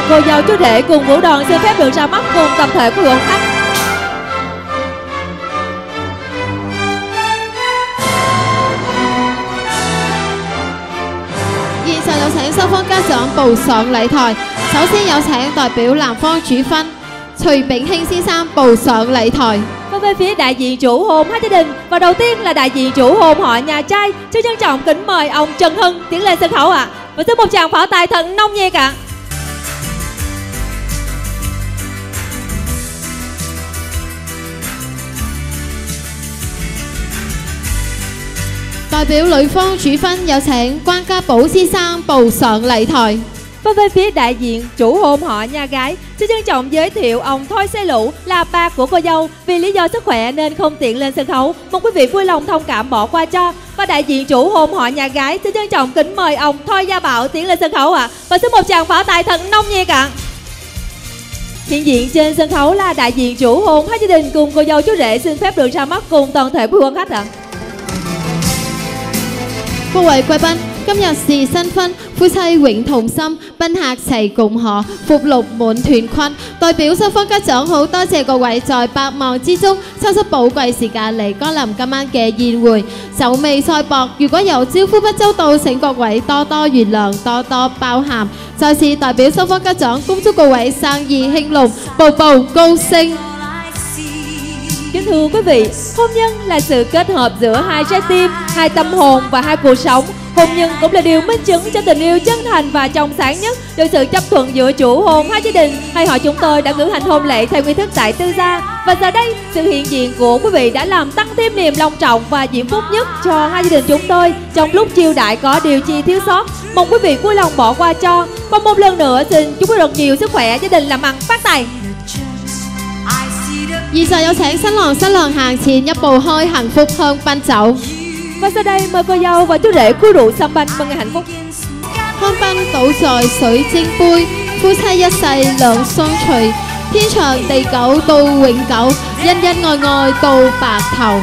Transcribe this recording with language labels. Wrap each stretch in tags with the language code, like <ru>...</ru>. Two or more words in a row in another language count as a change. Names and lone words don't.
<vi>cô dâu chú rể cùng vũ đoàn xin phép được ra mắt cùng tập thể của hội khách. Hiện giờ</vi> <yue>有請雙方家長步上禮台。首先有請代表男方主婚徐炳興先生步上禮台。</yue> <vi>Và về phía đại diện chủ hôn hai gia đình, và đầu tiên là đại diện chủ hôn họ nhà trai, xin trân trọng kính mời ông Trần Hưng tiến lên sân khấu ạ. Và xin một tràng pháo tay thật nồng nhiệt ạ.</vi> <yue>代表女方主婚有請關家寶先生步上禮台。</yue> <vi>Và về phía đại diện chủ hôn họ nhà gái, xin trân trọng giới thiệu ông Thôi Xe Lũ là ba của cô dâu, vì lý do sức khỏe nên không tiện lên sân khấu, mong quý vị vui lòng thông cảm bỏ qua cho. Và đại diện chủ hôn họ nhà gái xin trân trọng kính mời ông Thôi Gia Bảo tiến lên sân khấu ạ. Và xin một tràng pháo tay thật nồng nhiệt ạ. Hiện diện trên sân khấu là đại diện chủ hôn hai gia đình cùng cô dâu chú rể xin phép được ra mắt cùng toàn thể quý quan khách ạ.</vi> <yue>各位貴賓，今日是新婚，夫妻永同心，賓客齊共賀，福祿滿團坤。代表雙方家長好多謝各位在百忙之中抽出寶貴時間嚟光臨今晚嘅宴會。酒味菜薄，如果有招呼不周到，請各位多多原諒，多多包涵。再次代表雙方家長恭祝各位生意興隆，步步高升。</yue> <vi>Kính thưa quý vị, hôn nhân là sự kết hợp giữa hai trái tim, hai tâm hồn và hai cuộc sống. Hôn nhân cũng là điều minh chứng cho tình yêu chân thành và trong sáng nhất, được sự chấp thuận giữa chủ hôn hai gia đình. Hay họ chúng tôi đã cử hành hôn lễ theo nghi thức tại tư gia. Và giờ đây, sự hiện diện của quý vị đã làm tăng thêm niềm long trọng và diễm phúc nhất cho hai gia đình chúng tôi. Trong lúc chiêu đãi có điều chi thiếu sót, mong quý vị vui lòng bỏ qua cho. Và một lần nữa xin chúc quý vị thật nhiều sức khỏe, gia đình làm ăn phát tài.</vi> <yue>現在有請新郎新娘行前一步開幸福香檳酒。</yue> <vi>Và sau đây mời cô dâu và chú rể khui rượu sâm banh mừng ngày hạnh phúc.</vi> <yue>香檳倒在水晶杯，夫妻一世兩相隨，天長地久到永久，恩恩愛愛到白頭。</yue>